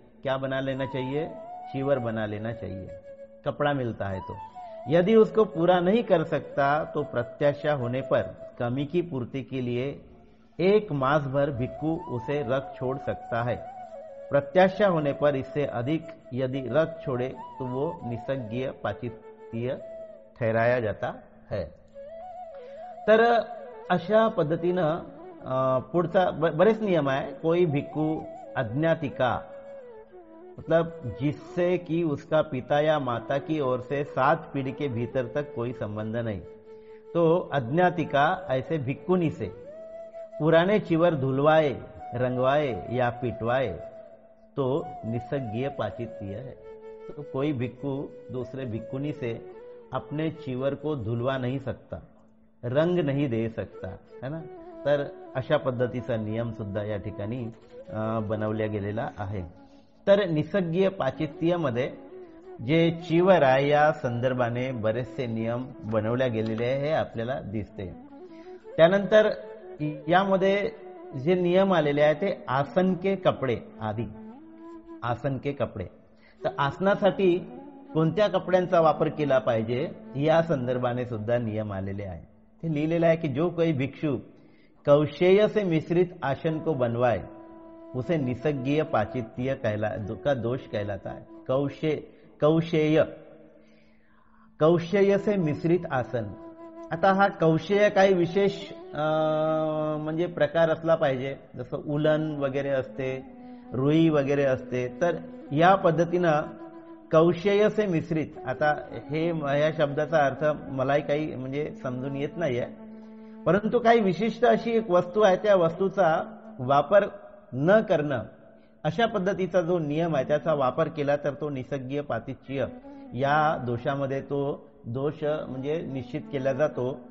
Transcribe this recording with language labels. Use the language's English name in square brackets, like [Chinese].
[Hindi] क्या बना लेना चाहिए? चीवर बना लेना चाहिए. कपड़ा मिलता है तो यदि उसको पूरा नहीं कर सकता तो प्रत्याशा होने पर कमी की पूर्ति के लिए 1 मास भर भिक्खु उसे रख छोड़ सकता है. प्रत्याशा होने पर इससे अधिक यदि रख छोड़े तो वो निसर्गीय पाचित्य ठहराया जाता है. [Marathi] तर अशा पद्धतीनं पुढचा बरेच नियम आहे. [Hindi] कोई भिक्खू अज्ञातिका मतलब जिससे कि उसका पिता या माता की ओर से 7 पीढ़ी के भीतर तक कोई संबंध नहीं, तो अज्ञातिका ऐसे भिक्खुनी से पुराने चिवर धुलवाए, रंगवाए या पिटवाए तो निसर्गीय पाचित्य है. तो कोई भिक्खु दूसरे भिक्खुनी से अपने चिवर को धुलवा नहीं सकता, रंग नहीं दे सकता है ना. [Marathi] तर अशा पद्धतीचा नियम सुद्धा या ठिकाणी बनवल्या गेलेला आहे. तर निसर्गीय पाचित्यामध्ये जे चिवर आहे या संदर्भाने बरेचसे नियम बनवल्या गेलेले आहे हे आपल्याला दिसते. त्यानंतर यामध्ये जे नियम आलेले आहे ते [Hindi] आसन के कपडे आदी. आसन के कपडे, [Marathi] तर आसनासाठी कोणत्या कपड्यांचा वापर केला पाहिजे या संदर्भाने सुद्धा नियम आलेले आहे. ते लिहिलेलं आहे की [Hindi] जो कोई भिक्षु कौशेय से मिश्रित आसन को बनवाए उसे निसर्गीय पाचित्य का दोष कहलाता है. कौशेय से मिश्रित आसन. [Marathi] आता हा कौशेय काही विशेष म्हणजे प्रकार असला पाहिजे, जसं उलन वगैरे असते, रुई वगैरे असते. तर या पद्धतीनं [Hindi] कौशेय से मिश्रित, [Marathi] आता हे या शब्दाचा अर्थ मलाही काही म्हणजे समजून येत नाहीये, परंतु काही विशिष्ट अशी एक वस्तू आहे त्या वस्तूचा वापर न करणं अशा पद्धतीचा जो नियम आहे त्याचा वापर केला तर तो निसर्गीय पाचित्य या दोषामध्ये तो दोष म्हणजे निश्चित केला जातो.